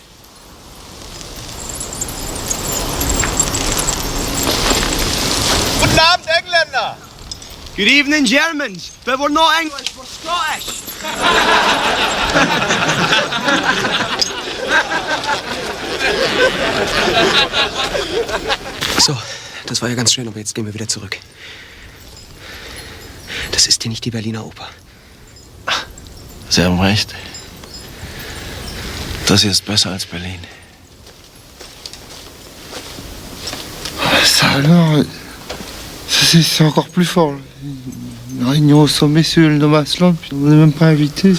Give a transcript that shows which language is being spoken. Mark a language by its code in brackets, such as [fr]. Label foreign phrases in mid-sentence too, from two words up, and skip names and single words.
[de] Guten Abend, Engländer! [en] Good evening, Germans. But we're not English, we're Scottish. [de] So, das war ja ganz schön, aber jetzt gehen wir wieder zurück. Das ist hier nicht die Berliner Oper. Sie haben recht. Das hier ist besser als Berlin. [fr] Ça alors, c'est encore plus fort. Une réunion au sommet sur le Nomasland, puis on n'est même pas invité.